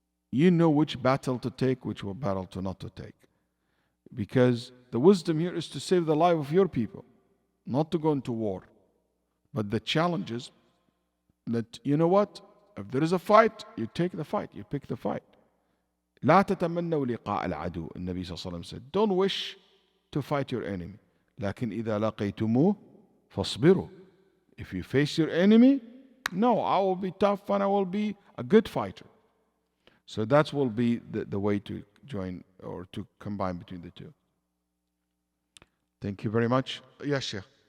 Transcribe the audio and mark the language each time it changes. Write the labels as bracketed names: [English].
[English] You know which battle to take, which battle to not to take. Because the wisdom here is to save the life of your people, not to go into war. But the challenge is that, you know what? If there is a fight, you take the fight, you pick the fight. [Arabic] لا تتمنوا لقاء العدو. النبي صلى الله عليه وسلم [English] said, don't wish to fight your enemy. [Arabic] لكن إذا لقيتموه فاصبروا. [English] If you face your enemy, no, I will be tough and I will be a good fighter. So that will be the way to join or to combine between the two. Thank you very much. Yes, Sheikh.